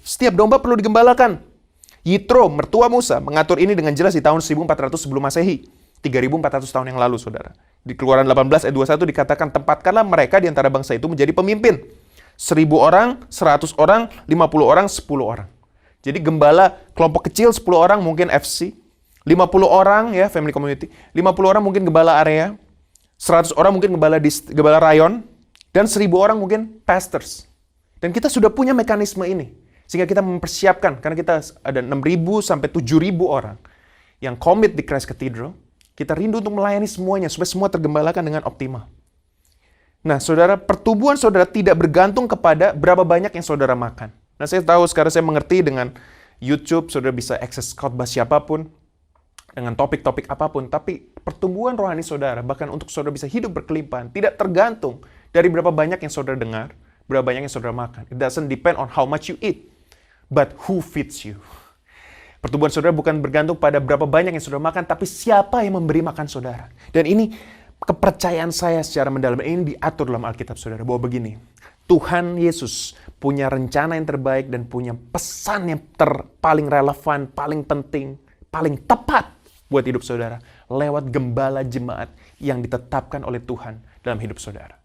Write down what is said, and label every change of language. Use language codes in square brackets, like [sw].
[id] Setiap domba perlu digembalakan. Yitro, mertua Musa, mengatur ini dengan jelas di tahun 1400 sebelum Masehi. 3.400 tahun yang lalu, saudara. Di Keluaran 18 ayat 21 dikatakan, tempatkanlah mereka di antara bangsa itu menjadi pemimpin. 1.000 orang, 100 orang, 50 orang, 10 orang. Jadi gembala kelompok kecil 10 orang mungkin FC. 50 orang ya, family community. 50 orang mungkin gembala area. 100 orang mungkin gembala rayon. Dan 1.000 orang mungkin pastors. Dan kita sudah punya mekanisme ini. Sehingga kita mempersiapkan, karena kita ada 6.000 sampai 7.000 orang yang komit di Christ Cathedral. Kita rindu untuk melayani semuanya, supaya semua tergembalakan dengan optimal. Nah, saudara, pertumbuhan saudara tidak bergantung kepada berapa banyak yang saudara makan. Nah, saya tahu sekarang saya mengerti dengan YouTube, saudara bisa akses khotbah siapapun, dengan topik-topik apapun. Tapi pertumbuhan rohani saudara, bahkan untuk saudara bisa hidup berkelimpahan, tidak tergantung dari berapa banyak yang saudara dengar, berapa banyak yang saudara makan. [en] It doesn't depend on how much you eat, but who feeds you. [id] Pertumbuhan saudara bukan bergantung pada berapa banyak yang saudara makan, tapi siapa yang memberi makan saudara. Dan ini kepercayaan saya secara mendalam, ini diatur dalam Alkitab saudara, bahwa begini, Tuhan Yesus punya rencana yang terbaik dan punya pesan yang paling relevan, paling penting, paling tepat buat hidup saudara, lewat gembala jemaat yang ditetapkan oleh Tuhan dalam hidup saudara.